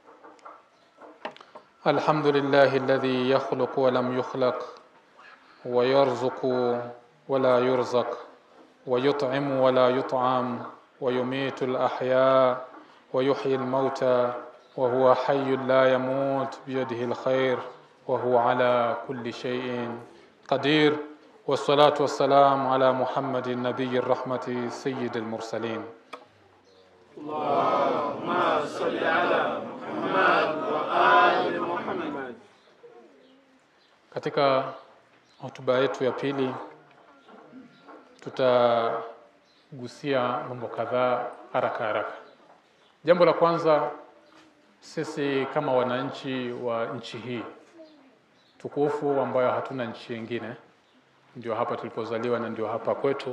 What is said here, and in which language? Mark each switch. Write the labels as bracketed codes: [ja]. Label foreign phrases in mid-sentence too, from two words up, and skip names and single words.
[ar] الحمد لله الذي يخلق ولم يخلق، ويرزق ولا يرزق، ويطعم ولا يطعم، ويميت الأحياء ويحيي الموتى، وهو حي لا يموت، بيده الخير، وهو على كل شيء قدير. والصلاة والسلام على محمد النبي الرحمة سيد المرسلين. اللهم صل على محمد وآل محمد. [sw] Katika hotuba yetu ya pili tutagusia mambo kadhaa haraka. Jambo la kwanza, sisi kama wananchi wa nchi hii tukufu ambayo hatuna nchi nyingine, ndio hapa tulipozaliwa na ndio hapa kwetu.